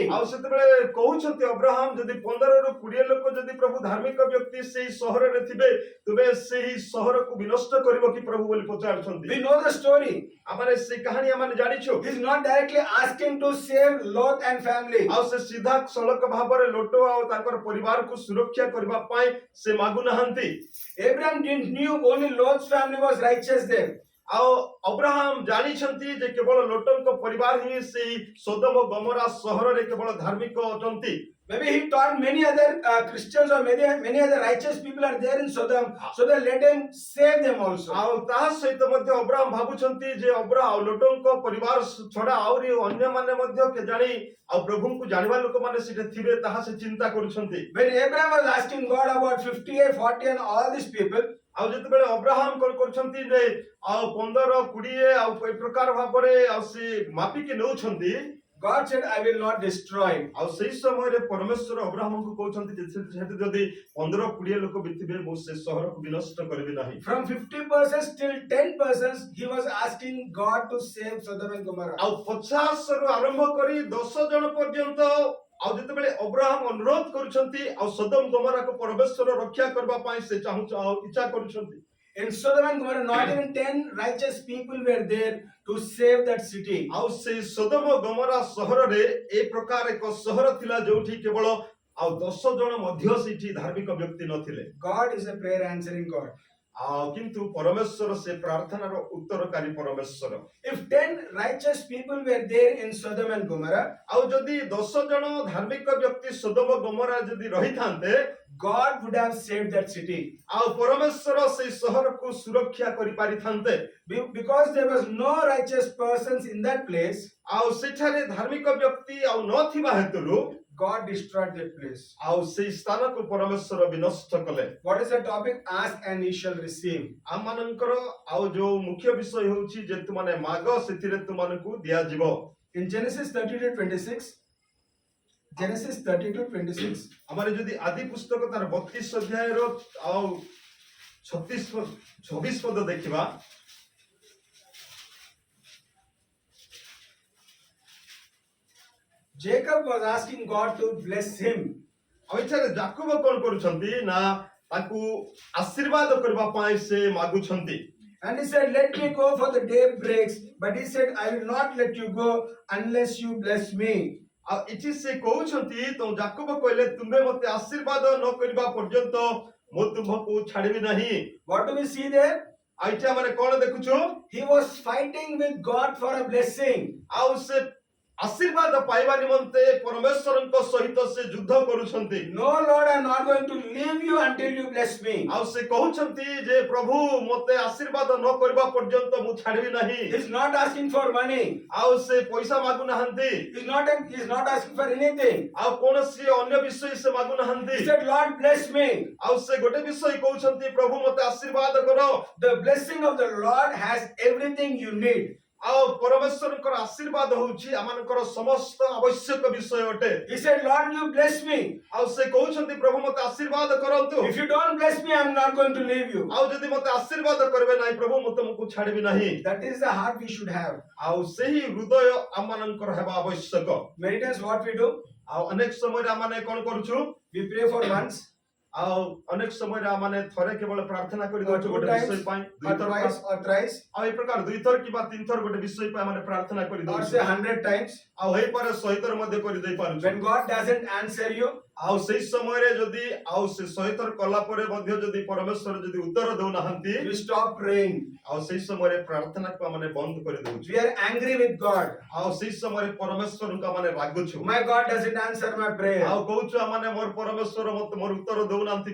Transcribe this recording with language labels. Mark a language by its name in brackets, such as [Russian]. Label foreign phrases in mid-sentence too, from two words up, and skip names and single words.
[Odia] ଆଉ ସେତେବେଳେ କହୁଛନ୍ତି ଅବ୍ରାହମ ଯଦି 15 ରୁ 20 ଲୋକ ଯଦି ପ୍ରଭୁ ଧାର୍ମିକ ବ୍ୟକ୍ତି ସେହି ସହରରେ ଥିବେ ତେବେ ସେହି ସହରକୁ ବିନଷ୍ଟ କରିବ କି ପ୍ରଭୁ ବୋଲି ପଚାରୁଛନ୍ତି। [English] We know the story. [Odia] ଆମେ ସେ କାହାଣୀ ଆମେ ଜାଣିଛୁ। [English] He is not directly asking to save Lot and family. [Odia] ଆଉ ସେ ସିଧା ସଳଖ ଭାବରେ ଲୋଟ ଆଉ ତାଙ୍କର ପରିବାରକୁ ସୁରକ୍ଷା କରିବା ପାଇଁ ସେ ମାଗୁ ନାହାନ୍ତି। [English] Abraham didn't knew only Lot's family was righteous there. [Odia] ଆଉ ଅବ୍ରାହମ ଜାଣିଛନ୍ତି ଯେ କେବଳ ଲୋଟଙ୍କ ପରିବାର ହିଁ ସେହି ସୋଦମ ଗମୋରା ସହରରେ କେବଳ ଧାର୍ମିକ ଅଟନ୍ତି। [English] Maybe he thought many other Christians or many other righteous people are there in Sodom, so that let him save them also. [Odia] ଆଉ ତାହା ସହିତ ମଧ୍ୟ ଅବ୍ରାହମ ଭାବୁଛନ୍ତି ଯେ ଆଉ ଲୋଟଙ୍କ ପରିବାର ଛଡା ଆହୁରି ଅନ୍ୟମାନେ ମଧ୍ୟ କେଜାଣି ଆଉ ପ୍ରଭୁଙ୍କୁ ଜାଣିବା ଲୋକମାନେ ସେଠି ଥିବେ ତାହା ସେ ଚିନ୍ତା କରୁଛନ୍ତି। [English] When Abraham was asking God about 58, 40 and all these people, [Odia] ଆଉ ଯେତେବେଳେ ଅବ୍ରାହମ କଣ କରୁଛନ୍ତି ଯେ ଆଉ 15, 20 ଆଉ ଏ ପ୍ରକାର ଭାବରେ ଆଉ ସେ ମାପିକି ନେଉଛନ୍ତି, [English] God said, I will not destroy. [Odia] ଆଉ ସେଇ ସମୟରେ ପରମେଶ୍ୱର ଅବ୍ରାହମଙ୍କୁ କହୁଛନ୍ତି ଯେ ସେଠି ଯଦି 15-20 ଲୋକ ବି ଥିବେ ମୁଁ ସେ ସହରକୁ ବିନଷ୍ଟ କରିବି ନାହିଁ। [English] From 50% till 10%, he was asking God to save Sodom and Gomorrah. [Odia] ଆଉ 50 ରୁ ଆରମ୍ଭ କରି 10 ଜଣ ପର୍ଯ୍ୟନ୍ତ ଆଉ ଯେତେବେଳେ ଅବ୍ରାହମ ଅନୁରୋଧ କରୁଛନ୍ତି ଆଉ ସୋଦମ ଗମୋରାକୁ ପରମେଶ୍ୱର ରକ୍ଷା କରିବା ପାଇଁ ସେ ଇଚ୍ଛା କରୁଛନ୍ତି। [English] In Sodom and Gomorrah, not even 10 righteous people were there to save that city. [Odia] ଆଉ ସେଇ ସୋଦମ ଗମୋରା ସହରରେ ଏ ପ୍ରକାର ଏକ ସହର ଥିଲା ଯୋଉଠି କେବଳ ଆଉ 10 ଜଣ ମଧ୍ୟ ସେଇଠି ଧାର୍ମିକ ବ୍ୟକ୍ତି ନଥିଲେ। [English] God is a prayer answering God. [Odia] ଆଉ କିନ୍ତୁ ପରମେଶ୍ୱର ସେ ପ୍ରାର୍ଥନାର ଉତ୍ତରକାରୀ ପରମେଶ୍ୱର। [English] If 10 righteous people were there in Sodom and Gomorrah, [Odia] ଆଉ ଯଦି 10 ଜଣ ଧାର୍ମିକ ବ୍ୟକ୍ତି ସୋଦମ ଗମୋରା ଯଦି ରହିଥାନ୍ତେ [English] God would have saved that city. [Odia] ଆଉ ପରମେଶ୍ୱର ସେଇ ସହରକୁ ସୁରକ୍ଷା କରିପାରିଥାନ୍ତେ। [English] Because there was no righteous persons in that place, [Odia] ଆଉ ସେଠାରେ ଧାର୍ମିକ ବ୍ୟକ୍ତି ଆଉ ନଥିବା ହେତୁରୁ [English] God destroyed that place. [Odia] ଆଉ ସେଇ ସ୍ଥାନକୁ ପରମେଶ୍ୱର ବିନଷ୍ଟ କଲେ। [English] What is the topic? Ask and ye shall receive. [Odia] ଆମମାନଙ୍କର ଆଉ ଯୋଉ ମୁଖ୍ୟ ବିଷୟ ହେଉଛି ଯେ ତୁମାନେ ମାଗ ସେଥିରେ ତୁମମାନଙ୍କୁ ଦିଆଯିବ। [English] In Genesis 30-26, Genesis 30-26, [Odia] ଆମର ଯଦି ଆଦି ପୁସ୍ତକ ତାର 32 ଅଧ୍ୟାୟର ଆଉ 26 ପଦ ଦେଖିବା [English] Jacob was asking God to bless him. [Odia] ଆଉ ଏଠାରେ ଯାକୋବ କଣ କରୁଛନ୍ତି ନା ତାକୁ ଆଶୀର୍ବାଦ କରିବା ପାଇଁ ସେ ମାଗୁଛନ୍ତି। [English] And he said, let me go for the day breaks. But he said, I will not let you go unless you bless me. [Odia] ଆଉ ଏଠି ସେ କହୁଛନ୍ତି ତ ଯାକୋବ କହିଲେ ତୁମେ ମୋତେ ଆଶୀର୍ବାଦ ନ କରିବା ପର୍ଯ୍ୟନ୍ତ ମୁଁ ତୁମକୁ ଛାଡ଼ିବି ନାହିଁ। [English] What do we see there? [Odia] ଆଉ ଏଠି ଆମେ କଣ ଦେଖୁଛୁ? [English] He was fighting with God for a blessing. [Odia] ଆଉ ସେ ଆଶୀର୍ବାଦ ପାଇବା ନିମନ୍ତେ ପରମେଶ୍ୱରଙ୍କ ସହିତ ସେ ଯୁଦ୍ଧ କରୁଛନ୍ତି। [English] No, Lord, I am not going to leave you until you bless me. [Odia] ଆଉ ସେ କହୁଛନ୍ତି ଯେ ପ୍ରଭୁ ମୋତେ ଆଶୀର୍ବାଦ ନ କରିବା ପର୍ଯ୍ୟନ୍ତ ମୁଁ ଛାଡ଼ିବି ନାହିଁ। [English] He is not asking for money. [Odia] ଆଉ ସେ ପଇସା ମାଗୁନାହାନ୍ତି। [English] He is not asking for anything. [Odia] ଆଉ କୌଣସି ଅନ୍ୟ ବିଷୟ ସେ ମାଗୁନାହାନ୍ତି। [English] He said, Lord, bless me. [Odia] ଆଉ ସେ ଗୋଟେ ବିଷୟ କହୁଛନ୍ତି ପ୍ରଭୁ ମୋତେ ଆଶୀର୍ବାଦ କର। [English] The blessing of the Lord has everything you need. [Odia] ଆଉ ପରମେଶ୍ୱରଙ୍କର ଆଶୀର୍ବାଦ ହେଉଛି ଆମମାନଙ୍କର ସମସ୍ତ ଆବଶ୍ୟକ ବିଷୟ ଅଟେ। [English] He said, Lord, you bless me. [Odia] ଆଉ ସେ କହୁଛନ୍ତି ପ୍ରଭୁ ମୋତେ ଆଶୀର୍ବାଦ କରନ୍ତୁ। [English] If you don't bless me, I am not going to leave you. [Odia] ଆଉ ଯଦି ମୋତେ ଆଶୀର୍ବାଦ କରିବେ ନାହିଁ ପ୍ରଭୁ ମୁଁ ତୁମକୁ ଛାଡ଼ିବି ନାହିଁ। [English] That is the heart we should have. [Odia] ଆଉ ସେହି ହୃଦୟ ଆମମାନଙ୍କର ହେବା ଆବଶ୍ୟକ। [English] Many times what we do, [Odia] ଆଉ ଅନେକ ସମୟରେ ଆମମାନେ କଣ କରୁଛୁ? [English] we pray for once, [Odia] ଆଉ ଅନେକ ସମୟରେ ଆମମାନେ ଥରେ କେବଳ ପ୍ରାର୍ଥନା କରି [English] or [Odia] ଦଉଛୁ [English] 2 [Odia] ଗୋଟେ [English] times, [Odia] ବିଷୟ ପାଇଁ, [English] or [Odia] 2 ଥର [English] twice, or thrice, [Odia] ଆଉ ଏ ପ୍ରକାର 2 ଥର କିମ୍ବା 3 ଥର ଗୋଟେ ବିଷୟ ପାଇଁ ଆମେ ପ୍ରାର୍ଥନା କରି [English] or [Odia] ଦଉଛୁ। [English] say 100 times. [Odia] ଆଉ ହେଇପାରେ 100 ଥର ମଧ୍ୟ କରି ଦେଇ ପାରୁଛୁ। [English] When God doesn't answer you, [Odia] ଆଉ ସେଇ ସମୟରେ ଯଦି ଆଉ ସେ 100 ଥର କଲା ପରେ ମଧ୍ୟ ଯଦି ପରମେଶ୍ୱର ଯଦି ଉତ୍ତର ଦେଉନାହାନ୍ତି [English] we stop praying. [Odia] ଆଉ ସେଇ ସମୟରେ ପ୍ରାର୍ଥନାକୁ ଆମେ ବନ୍ଦ କରି ଦଉଛୁ। [English] We are angry with God. [Odia] ଆଉ ସେଇ ସମୟରେ ପରମେଶ୍ୱରଙ୍କୁ ଆମେ ରାଗୁଛୁ। [English] My God doesn't answer my prayer. [Odia] ଆଉ କହୁଛୁ ଆମମାନେ ମୋର ପରମେଶ୍ୱର ମୋତେ ମୋର ଉତ୍ତର ଦେଉନାହାନ୍ତି